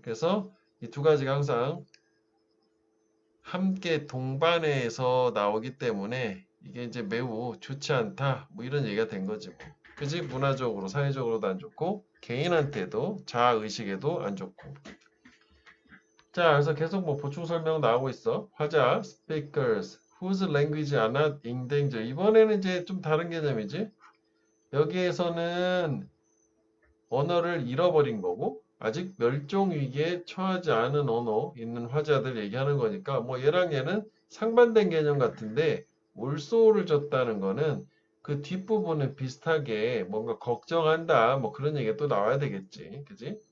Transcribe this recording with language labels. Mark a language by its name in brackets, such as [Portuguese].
[Korean] 그래서 이 두 가지가 항상 함께 동반해서 나오기 때문에 이게 이제 매우 좋지 않다. 뭐 이런 얘기가 된 거지 뭐. 그지? 문화적으로, 사회적으로도 안 좋고 개인한테도 자아의식에도 안 좋고. 자, 그래서 계속 뭐 보충 설명 나오고 있어. [English] 화자, speakers, whose language are not in danger. [Korean] 이번에는 이제 좀 다른 개념이지. 여기에서는 언어를 잃어버린 거고 아직 멸종 위기에 처하지 않은 언어 있는 화자들 얘기하는 거니까 뭐 얘랑 얘는 상반된 개념 같은데 올소를 줬다는 거는 그 뒷부분은 비슷하게 뭔가 걱정한다 뭐 그런 얘기가 또 나와야 되겠지. 그지?